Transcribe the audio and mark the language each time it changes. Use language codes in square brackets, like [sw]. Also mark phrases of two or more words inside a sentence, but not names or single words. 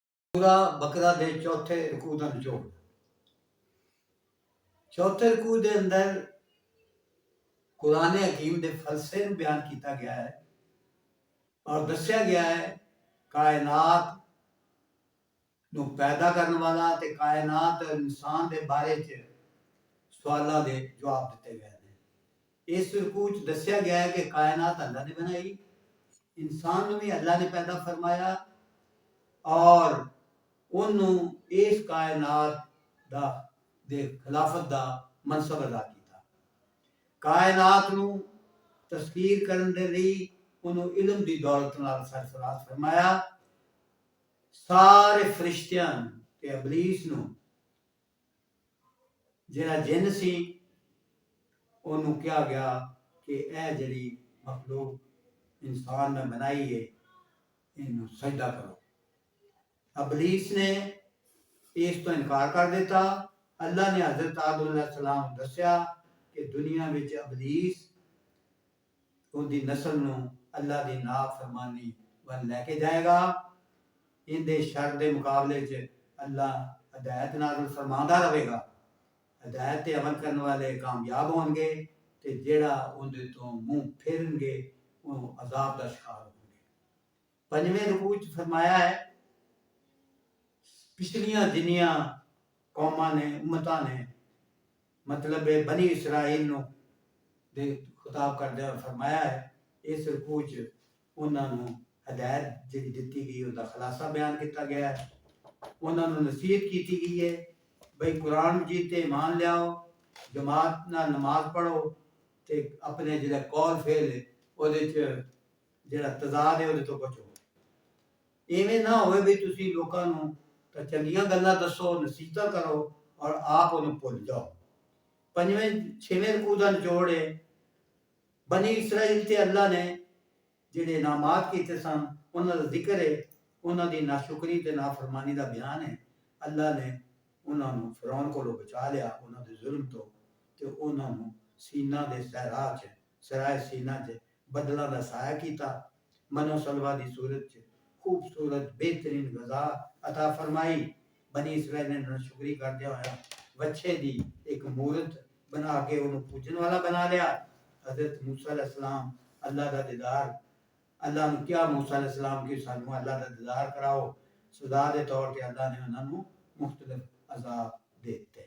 [pa] سورہ بقرہ دے چوتھے رکوع دا نچوڑ۔ چوتھے رکوع دے اندر قرآن حکیم دے فلسفے نو بیان کیتا گیا ہے اور دسیا گیا ہے کائنات نو پیدا کرنے والا تے کائنات اور انسان دے بارے چ سوالاں دے جواب دیتے گئے ہیں۔ اس رکوع چ دسیا گیا ہے کہ کائنات اللہ نے بنائی، انسان نو بھی اللہ نے پیدا فرمایا اور انہوں اس کائنات دا دے خلافت دا منصب ادا کیتا۔ کائنات نو تسخیر کرن دے لئی انہوں علم دی دولت نال سرفراز فرمایا۔ سارے فرشتیاں تے ابلیس نو جڑا جن سی انہوں کیا گیا کہ اے جڑی مخلوق انسان نے بنائی ہے انہوں سجدہ کرو۔ ابلیس نے اس تو انکار کر دیتا۔ اللہ نے حضرت آدم علیہ السلام دسیا کہ دنیا وچ ابلیس ان دی نسل نو اللہ دی نافرمانی ول لے کے جائے گا۔ ان دے شر دے مقابلے چ اللہ ہدایت نازل فرماندا رہے گا۔ ہدایت تے عمل کرنے والے کامیاب ہون گے تے جیڑا ان دے تو منہ پھیرن گے وہ عذاب دا شکار ہوں گے۔ پنجویں رکوع چ فرمایا ہے پچھلیاں جنیاں قوماں نے امتاں نے مطلب بنی اسرائیل نو دے خطاب کردے فرمایا ہے اس رکوع چ انہاں نو ہدایت جڑی دتی گئی اس دا خلاصہ بیان کیتا گیا ہے۔ انہاں نو نصیحت کیتی گئی ہے بھئی قرآن مجید تے ایمان لیاؤ، جماعت نال نماز پڑھو تے اپنے جڑا قول فعل ہے او دے چ جڑا تضاد ہے او دے تو بچو۔ ایویں نہ ہوئے بھی تسی لوکاں نو تا چنگیاں گلاں دسو، نصیحتاں کرو اور آپ انہوں بھول جاؤ۔ چھویں رکوع دا نچوڑ ہے بنی اسرائیل تے اللہ نے جڑے انعامات کیتے سن انہاں دا ذکر ہے، انہاں دی ناشکری تے نافرمانی دا بیان ہے۔ اللہ نے انہاں نو فرعون کولوں بچا لیا انہاں دے ظلم تو تے انہاں نو سینا دے صحرا چ سرائے سینا چ بدلاں دا سایہ کیتا، منو سلوا دی صورت چ خوبصورت بہترین غذا عطا فرمائی۔ بنی اسرائیل نے ناشکری کردیا ہویا وچھے دی ایک مورت بنا کے انہوں پوجن والا بنا لیا۔ حضرت موسیٰ علیہ السلام اللہ دا دیدار اللہ نے کیا موسیٰ علیہ السلام کی سانوں اللہ دا دیدار کراؤ، سزا دے طور تے اللہ نے انہوں نے مختلف عذاب دیتے۔